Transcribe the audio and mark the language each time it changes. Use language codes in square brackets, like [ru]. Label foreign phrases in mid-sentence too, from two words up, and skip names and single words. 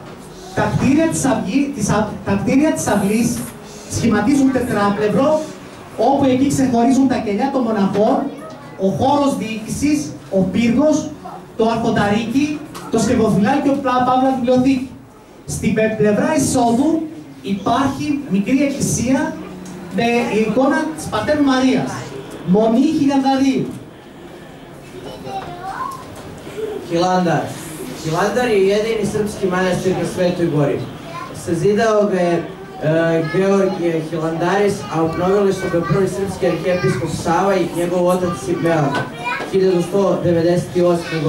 [el] Τα κτίρια της αυλής σχηματίζουν τετράπλευρο, όπου εκεί ξεχωρίζουν τα κελιά των μοναχών, ο χώρος διοίκησης, ο πύργος, το αρχονταρίκι, το σκευοφυλάκι και ο παύλα βιβλιοθήκη. Στην πλευρά εισόδου υπάρχει μικρή εκκλησία με εικόνα της Πατέρου Μαρίας, Μονή Χιλιανδαρίου. [sr] Hilandar. Hilandar je jedini srpski manastir na Svetoj Gori. Sazidao ga je Georgije Hilandaris, a obnovili su ga prvi srpski arhijepiskop Sava i njegov otac Simeon 1198.